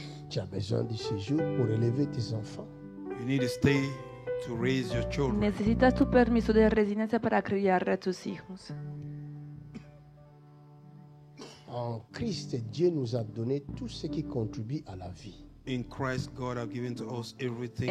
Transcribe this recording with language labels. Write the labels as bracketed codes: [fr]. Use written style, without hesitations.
[fr] Tu as besoin de ce jour pour élever tes enfants. [en] You need to stay to raise your children. [es] Necesitas tu permiso de residencia para criar a tus hijos. [fr] En Christ, Dieu nous a donné tout ce qui contribue à la vie. [en] In Christ, God has given to us everything